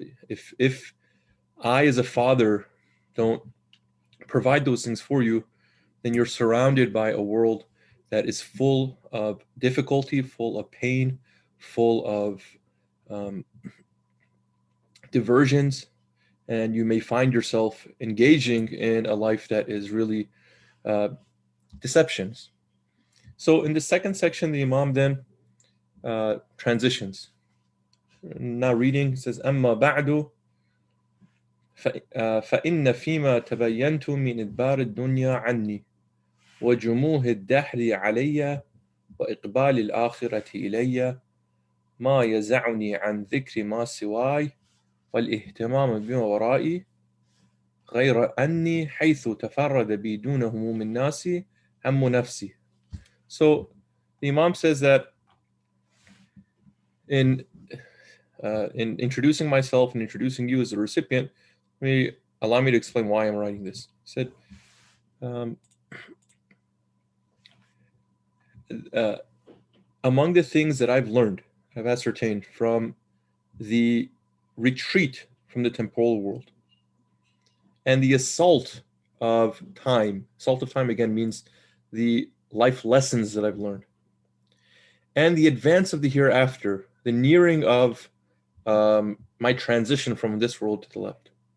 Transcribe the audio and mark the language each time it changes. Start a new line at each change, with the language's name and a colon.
English: If I, as a father, don't provide those things for you, then you're surrounded by a world that is full of difficulty, full of pain, full of diversions, and you may find yourself engaging in a life that is really deceptions. So in the second section, the Imam then transitions. Now reading, says,
Arabic: أما بعد فإن فيما تبينت من إدبار الدنيا عني وجموه الدهر علي وإقبال الآخرة إلي ما يزعني عن ذكر ما سواي والاهتمام بما ورائي غير أني حيث تفرد بي دون هموم الناس هم نفسي.
English: So the Imam says that in introducing myself and introducing you as a recipient, allow me to explain why I'm writing this. He said, among the things that I've learned, I've ascertained from the retreat from the temporal world and the assault of time again means the life lessons that I've learned, and the advance of the hereafter, the nearing of my transition from this world to the left.